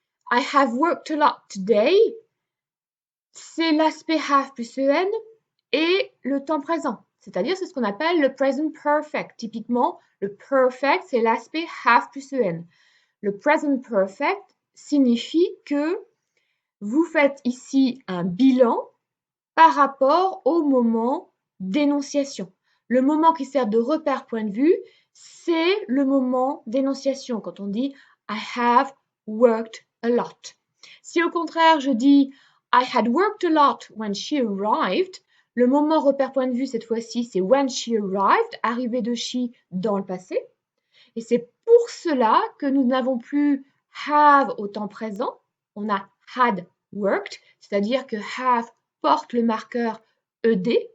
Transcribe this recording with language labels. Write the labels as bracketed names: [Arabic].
[English] I have worked a lot today. [French] C'est l'aspect have plus en et le temps présent. C'est-à-dire, c'est ce qu'on appelle le present perfect. Typiquement, le perfect, c'est l'aspect have plus en. Le present perfect signifie que vous faites ici un bilan par rapport au moment d'énonciation. Le moment qui sert de repère point de vue, c'est le moment d'énonciation. Quand on dit [English] I have worked a lot. [French] Si au contraire je dis [English] I had worked a lot when she arrived, [French] le moment repère point de vue cette fois-ci c'est [English] when she arrived, [French] arrivée de she dans le passé. Et c'est pour cela que nous n'avons plus have au temps présent, on a had worked, c'est-à-dire que have porte le marqueur ED.